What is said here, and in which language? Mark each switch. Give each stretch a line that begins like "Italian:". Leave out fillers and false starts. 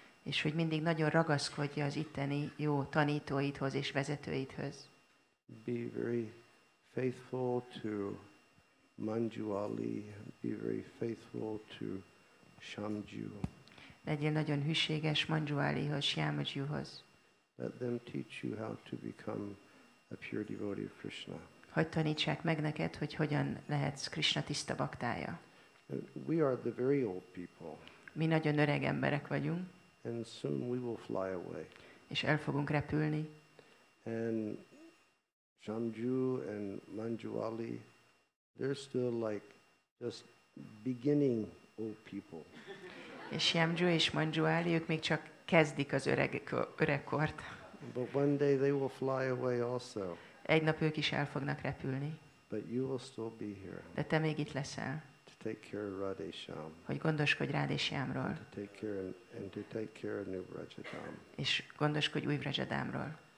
Hungarian: És hogy mindig nagyon ragaszkodj az itteni jó tanítóidhoz és vezetőidhöz.
English: Be very faithful to Manjuali, be very faithful to Shamju.
Hungarian: Legyél nagyon hűséges Manjualihoz, Shyamajihoz.
English: Let them teach you how to become a pure devotee of Krishna.
Hungarian: Hogy tanítsák meg neked, hogy hogyan lehetsz Krishna tiszta baktája.
English: We are the very old people,
Hungarian: Mi nagyon öreg emberek vagyunk,
English: and soon we will fly away.
Hungarian: és el fogunk repülni.
English: And Shamju and Manjuali, they're still like just beginning old people.
Hungarian: És Shyamju és Manjuali, ők még csak kezdik az öregkort.
English: But one day they will fly away also.
Hungarian: Egy nap ők is el fognak repülni.
English: But you will still be here
Hungarian: De te még itt leszel,
English: to take care of Radhesham,
Hungarian: hogy gondoskodj Rád és Jámról,
English: to take care and to take care of New Brajadam.
Hungarian: és gondoskodj új Vrajadámról.